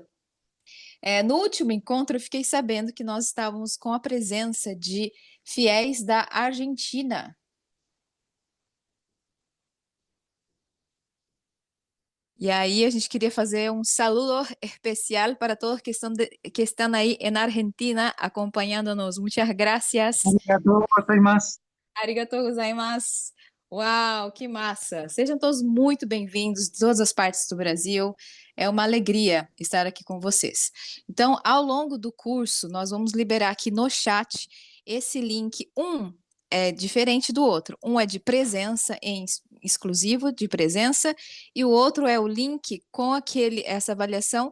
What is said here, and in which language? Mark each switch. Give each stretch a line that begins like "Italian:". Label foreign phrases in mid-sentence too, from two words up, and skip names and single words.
Portuguese: No último encontro, eu fiquei sabendo que nós estávamos com a presença de fiéis da Argentina. E aí a gente queria fazer um saludo especial para todos que estão aí na Argentina acompanhando-nos. Muitas gracias.
Japanese: ありがとうございます. ありがとうございます.
Portuguese: Uau, que massa! Sejam todos muito bem-vindos de todas as partes do Brasil. É uma alegria estar aqui com vocês. Então, ao longo do curso, nós vamos liberar aqui no chat esse link. Um é diferente do outro. Um é de presença, exclusivo de presença, e o outro é o link com essa avaliação.